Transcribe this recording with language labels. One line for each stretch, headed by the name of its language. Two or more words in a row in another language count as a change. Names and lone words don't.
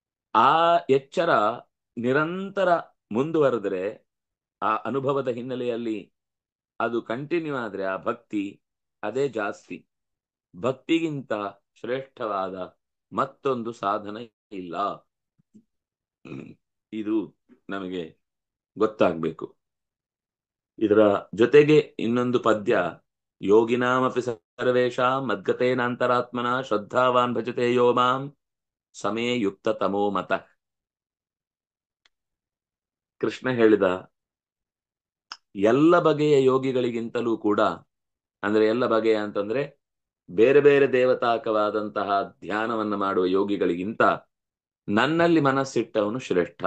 Kannada: ಆ ಎಚ್ಚರ ನಿರಂತರ ಮುಂದುವರೆದ್ರೆ, ಆ ಅನುಭವದ ಹಿನ್ನೆಲೆಯಲ್ಲಿ ಅದು ಕಂಟಿನ್ಯೂ ಆದ್ರೆ ಆ ಭಕ್ತಿ ಅದೇ ಜಾಸ್ತಿ. ಭಕ್ತಿಗಿಂತ ಶ್ರೇಷ್ಠವಾದ ಮತ್ತೊಂದು ಸಾಧನ ಇಲ್ಲ. ಇದು ನಮಗೆ ಗೊತ್ತಾಗ್ಬೇಕು. ಇದರ ಜೊತೆಗೆ ಇನ್ನೊಂದು ಪದ್ಯ,
Sanskrit: ಯೋಗಿನಾಮಪಿ ಸರ್ವೇಷಾಂ ಮದ್ಗತೇನಾಂತರಾತ್ಮನ ಶ್ರದ್ಧಾವಾನ್ ಭಜತೆ ಯೋ ಮಾಂ ಸಮೇ ಯುಕ್ತ ತಮೋ ಮತ.
Kannada: ಕೃಷ್ಣ ಹೇಳಿದ, ಎಲ್ಲ ಬಗೆಯ ಯೋಗಿಗಳಿಗಿಂತಲೂ ಕೂಡ, ಅಂದ್ರೆ ಎಲ್ಲ ಬಗೆಯ ಅಂತಂದ್ರೆ ಬೇರೆ ಬೇರೆ ದೇವತಾಕವಾದಂತಹ ಧ್ಯಾನವನ್ನು ಮಾಡುವ ಯೋಗಿಗಳಿಗಿಂತ ನನ್ನಲ್ಲಿ ಮನಸ್ಸಿಟ್ಟವನು ಶ್ರೇಷ್ಠ.